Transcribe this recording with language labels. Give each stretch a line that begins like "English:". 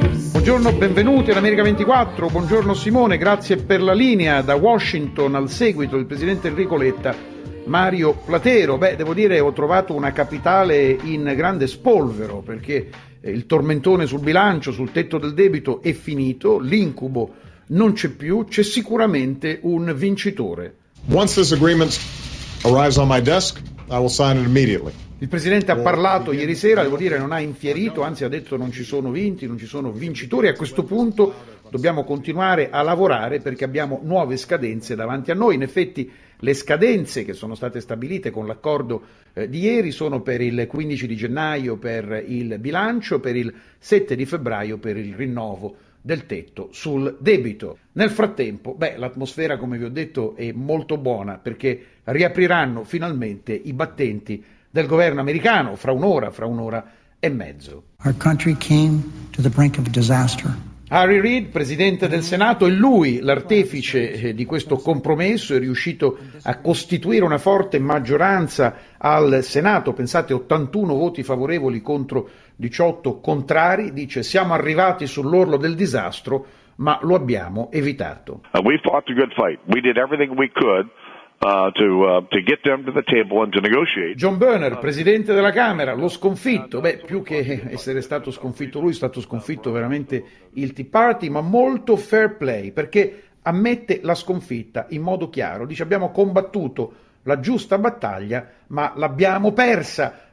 Italian: Buongiorno, benvenuti ad America 24. Buongiorno Simone, grazie per la linea da Washington al seguito del presidente Enrico Letta. Mario Platero, beh, devo dire, ho trovato una capitale in grande spolvero, perché il tormentone sul bilancio, sul tetto del debito è finito, l'incubo non c'è più, c'è sicuramente un vincitore.
English: Once this agreement arrives on my desk, I will sign it immediately.
Italian: Il presidente ha parlato ieri sera, devo dire non ha infierito, anzi ha detto non ci sono vinti, non ci sono vincitori. A questo punto dobbiamo continuare a lavorare perché abbiamo nuove scadenze davanti a noi. In effetti le scadenze che sono state stabilite con l'accordo di ieri sono per il 15 di gennaio per il bilancio, per il 7 di febbraio per il rinnovo del tetto sul debito. Nel frattempo, l'atmosfera, come vi ho detto, è molto buona, perché riapriranno finalmente i battenti del governo americano fra un'ora e mezzo.
English: Our country came to the brink of disaster.
Italian: Harry Reid, presidente del Senato, è lui l'artefice di questo compromesso, è riuscito a costituire una forte maggioranza al Senato, pensate 81 voti favorevoli contro 18 contrari, dice siamo arrivati sull'orlo del disastro, ma lo abbiamo evitato.
English: We fought a good fight, we did everything we could. To get them to the table and to negotiate.
Italian: John Boehner, presidente della Camera, l'ho sconfitto. Beh, più che essere stato sconfitto lui, è stato sconfitto veramente il Tea Party, ma molto fair play, perché ammette la sconfitta in modo chiaro. Dice abbiamo combattuto la giusta battaglia, ma l'abbiamo persa.